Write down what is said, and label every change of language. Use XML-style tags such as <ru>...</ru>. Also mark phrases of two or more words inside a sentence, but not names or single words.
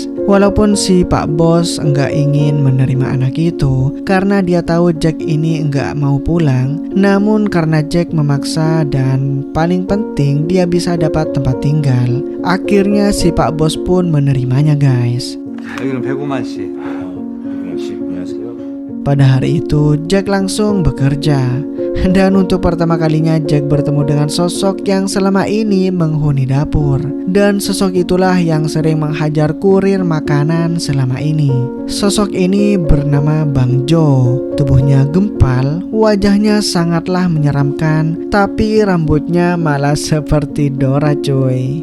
<id>Walaupun si Pak Bos enggak ingin menerima anak itu karena dia tahu Jack ini enggak mau pulang. Namun karena Jack memaksa dan paling penting dia bisa dapat tempat tinggal, akhirnya si Pak Bos pun menerimanya guys.</id> <ko>여기는 백우만 씨. 백우만 씨, 안녕하세요.</ko> <id>Pada hari itu Jack langsung bekerja. Dan untuk pertama kalinya Jack bertemu dengan sosok yang selama ini menghuni dapur. Dan sosok itulah yang sering menghajar kurir makanan selama ini. Sosok ini bernama Bang Jo. Tubuhnya gempal, wajahnya sangatlah menyeramkan, tapi rambutnya malah seperti Dora cuy.</id>